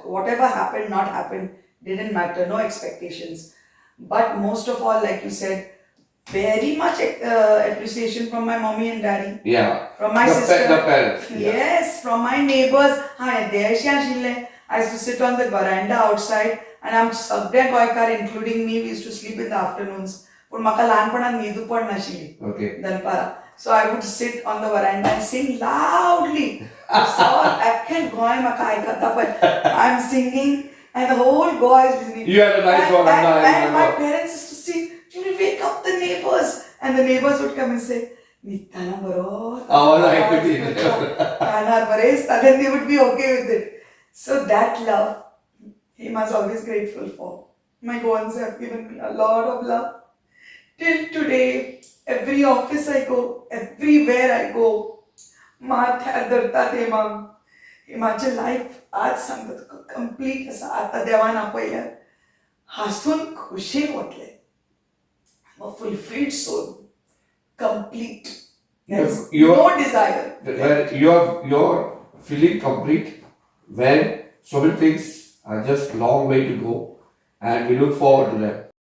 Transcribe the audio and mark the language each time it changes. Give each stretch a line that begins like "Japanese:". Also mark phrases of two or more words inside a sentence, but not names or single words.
English: Whatever happened, not happened, didn't matter. No expectations. But most of all, like you said, very much appreciation from my mommy and daddy. Yeah. From my sister. The parents. Yeah. Yes, from my neighbors. I used to sit on the veranda outside, and I'm
Konkani: सगळे गोंयकार,
English: including me, we used to sleep in the afternoons.
Konkani: पण म्हाका ल्हानपणांत न्हिदूंक पडनाशिल्ली.
English: Okay.
Konkani: दनपारां.
English: So I would sit on the veranda and sing loudly.
Konkani: So आख्खें गोंय म्हाका आयकता पळय.
English: I'm singing and the whole Goa is listening. You had a nice veranda. And my parents used to sing, you will wake up the neighbors. And the neighbors would come and say,
Konkani: Nittana baro.
English: And then they would be okay with it. So that love, Hema is always grateful for. My Goans have given me a lot of love. Till today, every office I go, everywhere I go,
Konkani: Hemaची लाईफ आज सांगता तुका कंप्लीट आसा. आतां देवान आपयल्या हांसून खुशेन वतले.
English: A fulfilled soul, complete. There's no desire. Your feeling complete when so many things are just long way to go, and we look forward to them.